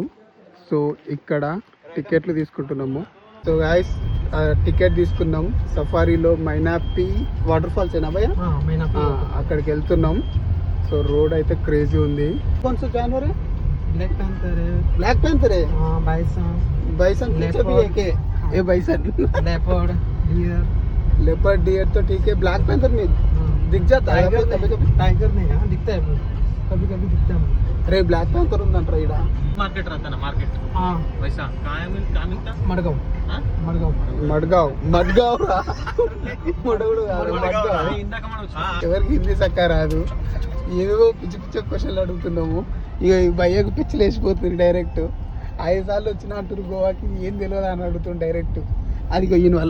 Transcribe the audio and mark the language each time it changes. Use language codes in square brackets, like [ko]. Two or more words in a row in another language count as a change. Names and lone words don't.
[te] సో ఇక్కడ టికెట్లు తీసుకుంటున్నాము. [en] so guys [te] టికెట్ తీసుకున్నాం. సఫారీలో మైనాపి వాటర్ ఫాల్స్ ఏనా భయ్యా? అక్కడికి వెళ్తున్నాం. సో రోడ్ అయితే క్రేజీ ఉంది. [hi] కొంచెం జానవర్ [en] Black panther [hi] है बाइसन पीछे भी है के ये [en] bison leopard deer [hi] तो ठीक है. [en] Black panther [hi] में दिख जाता है कभी कभी. टाइगर नहीं है दिखता है कभी कभी दिखता है. [te] अरे [en] Black panther [te] ఉందంట ఇడ. [hi] मार्केट रहता ना मार्केट. हां वैसा कहां मिलता मडगांव. हां मडगांव [te] రా మడగుడు కాదు మడ్గావ్. ఇందాక మనం ఎవరికి హిందీ సక్క రాదు. ఏవేవో పిచ్చి పిచ్చి క్వశ్చన్లు అడుగుతున్నాము. ఇక ఈ భయ్యకు పిచ్చిలు వేసిపోతుంది డైరెక్ట్. 5 సార్లు వచ్చిన అంటారు గోవాకి, ఏం తెలియదు అని అడుగుతుంది డైరెక్ట్. అది ఈయన వల్ల.